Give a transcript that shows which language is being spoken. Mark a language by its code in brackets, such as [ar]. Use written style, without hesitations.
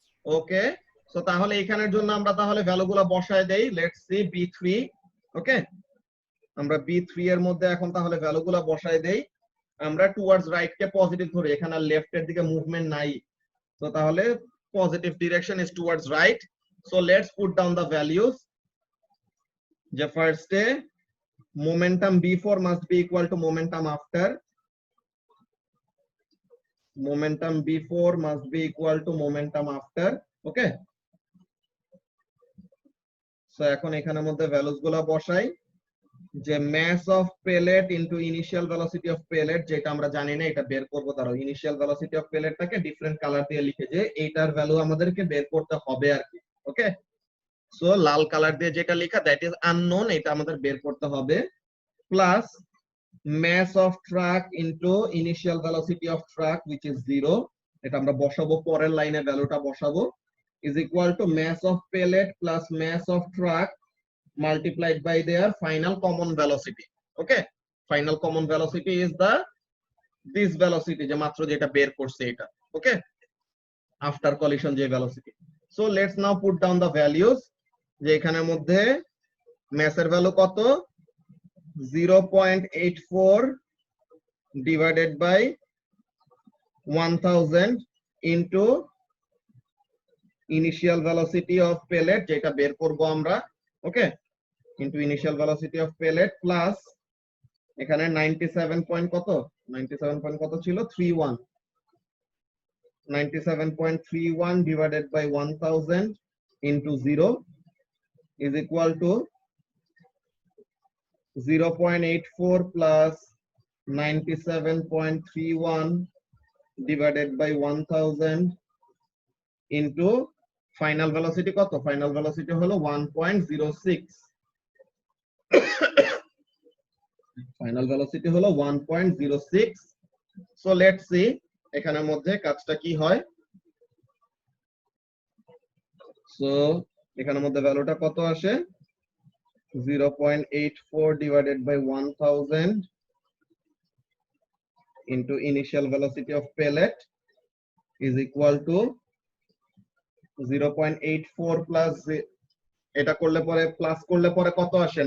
[bn] ওকে, so তাহলে এখানের জন্য আমরা তাহলে ভ্যালুগুলো বসায় দেই। Let's see B3। ওকে, আমরা B3 এর মধ্যে এখন তাহলে ভ্যালুগুলো বসায় দেই। আমরা টুয়ার্ডস রাইট কে পজিটিভ ধরি, এখানে আর লেফট এর দিকে মুভমেন্ট নাই, তো তাহলে positive direction is towards right. [en] So let's put down the values. [bn] যে ফার্স্টে [en] momentum B4 must be equal to momentum after. Momentum B4 must be equal to momentum after. [bn] Okay, so এখন এখানের মধ্যে ভ্যালুস গুলা বসাই, যে [en] mass of pellet into initial velocity of pellet, [bn] যেটা আমরা জানি না, এটা বের করব। দাঁড়াও, initial velocity of পেলেটটাকে different colour দিয়ে লিখে, যে এইটার ভ্যালু আমাদেরকে বের করতে হবে আর কি। [en] okay, so লাল colour দিয়ে যেটা লেখা, দ্যাট ইজ আননোন, [bn] এটা আমাদের বের করতে হবে, [en] plus mass of truck into initial velocity of truck which is 0, [bn] এটা আমরা বসাবো, পরের লাইনে ভ্যালুটা বসাবো, [en] is equal to mass of pellet plus mass of truck multiplied by their final common velocity. Okay, final common velocity is the this velocity, [bn] যে মাত্র যেটা বের করছে এটা। [en] Okay, after collision যে velocity. So let's now put down the values, [bn] যে এখানের মধ্যে [en] mass এর value কত, 0.84 divided by 1000 into initial velocity of pellet, [bn] যেটা বের করব আমরা। [en] Okay, into initial velocity of pellet plus এখানে 97 point কত, 97 point কত ছিল, 31, 97.31 divided by 1000 into 0 is equal to 0.84 plus 97.31 divided by 1000 into final velocity কত? Final velocity হলো 1.06. Final velocity হলো 1.06. So let's see [bn] এখানের মধ্যে কাজটা কি হয়। So এখানের মধ্যে ভ্যালুটা কত আসে? [en] 0.84 divided by 1000 into initial velocity of pellet is equal to 0.84 plus [bn] এটা করলে পরে প্লাস করলে পরে কত আসে?